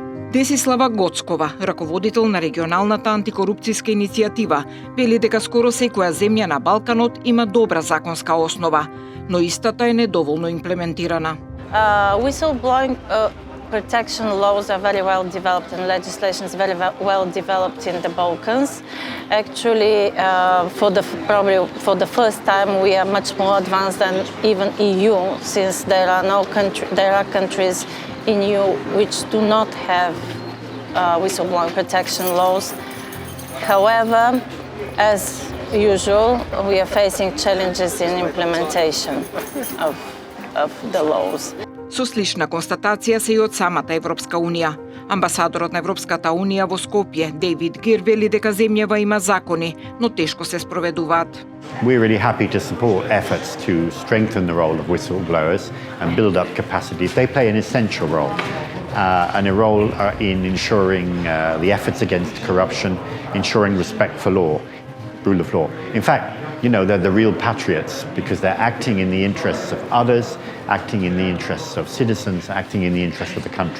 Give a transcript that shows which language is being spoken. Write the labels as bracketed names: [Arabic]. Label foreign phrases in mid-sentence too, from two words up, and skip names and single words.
[Macedonian] Десислава Гоцкова, раководител на регионалната антикорупцијска иницијатива, вели дека скоро секоја земја на Балканот има добра законска основа, но истата е недоволно имплементирана. [English] Whistleblowing protection laws are very well developed and legislation is very well developed in the Balkans. Actually, probably for the first time, we are much more advanced than even EU, since there are countries in EU which do not have whistleblowing protection laws. However, as usual, we are facing challenges in implementation of the laws. [Macedonian] Со слична констатација се и од самата Европска Унија. Амбасадорот на Европската Унија во Скопје, Дейвид Гир, вели дека земјава има закони, но тешко се спроведуваат. [English] We're really happy to support efforts to strengthen the role of whistleblowers and build up capacities. They play an essential role, and a role in ensuring the efforts against corruption, ensuring respect for law, rule of law. In fact, they're the real patriots because they're acting in the interests of others, acting in the interests of citizens, acting in the interests of the country.